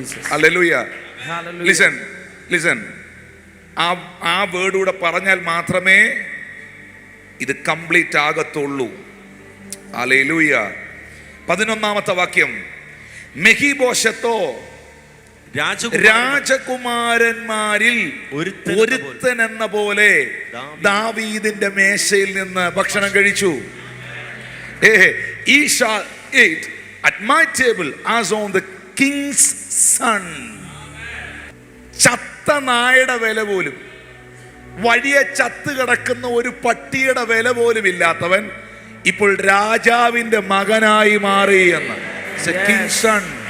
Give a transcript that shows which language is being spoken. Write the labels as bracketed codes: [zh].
[ml] Hallelujah. [en] listen, listen, [ml] ആ word കൂടെ പറഞ്ഞാൽ മാത്രമേ ഇത് കംപ്ലീറ്റ് ആകത്തുള്ളൂ. ഹല്ലേലൂയ. 11ാമത്തെ വാക്യം, മെഹീബോശത്തോ രാജകുമാരന്മാരിൽ ഒരുത്തൻ എന്ന പോലെ ദാവീദിന്റെ മേശയിൽ നിന്ന് ഭക്ഷണം കഴിച്ചു. [en] He shall eat at my table as on the king's son. [ml] ചത്ത നായുടെ വില പോലും, വഴിയെ ചത്ത് കിടക്കുന്ന ഒരു പട്ടിയുടെ വില പോലും ഇല്ലാത്തവൻ ഇപ്പോൾ രാജാവിന്റെ മകനായി മാറി എന്ന്. [en] King's son.